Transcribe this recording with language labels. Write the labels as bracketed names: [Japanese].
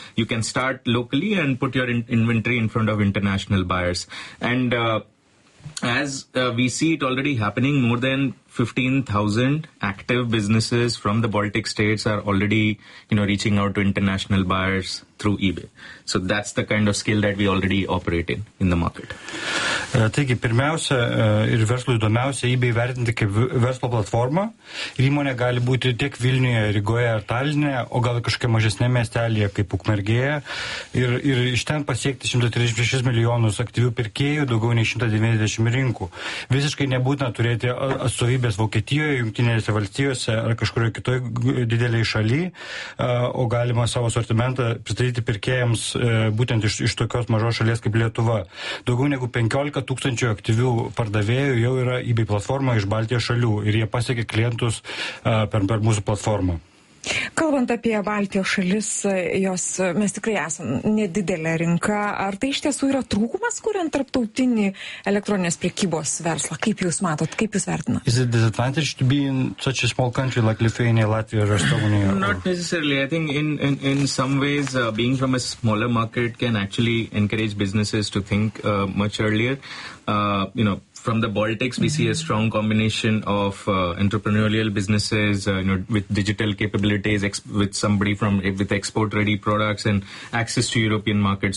[English] You can start locally and put your inventory in front of international buyers. And as we see it already happening, more than 15,000 active businesses from the Baltic states are already, you know, reaching out to international buyers through eBay. So that's the kind of scale that we already operate in the market. [Lithuanian] Taigi, pirmiausia ir verslui įdomiausia eBay vertinti kaip verslo platformą. Ir įmonė gali būti tiek Vilniuje, Rygoje ar Taline, o gal kažkokia mažesnė miestelėje kaip Ukmergėje. Ir iš ten pasiekti 136 milijonus aktyvių pirkėjų, daugiau nei 190 rinkų. Visiškai nebūtina turėti atstovybės Vokietijoje, Jungtinėse valstijose ar kažkurioje kitoje didelėje šalyje, o galima savo asortimentą pristatyti pirkėjams būtent iš tokios mažos šalies kaip Lietuva. Daugiau negu 15 tūkstančių aktyvių pardavėjų jau yra eBay platforma iš Baltijos šalių ir jie pasiekia klientus per mūsų platformą. Kalbant apie Baltijos šalis, jos mes tikrai esam nedidelė rinka. Ar tai iš tiesų yra trūkumas, kuriant tarptautinį elektroninės prekybos verslą? Kaip jūs matot, kaip jūs vertinat? [English] Is it disadvantage to be in such a small country like Lithuania, Latvia or Estonia? Not necessarily. I think in some ways, being from a smaller market can actually encourage businesses to think much earlier. From the Baltics, we see a strong combination of entrepreneurial businesses with digital capabilities, with export-ready products and access to European markets.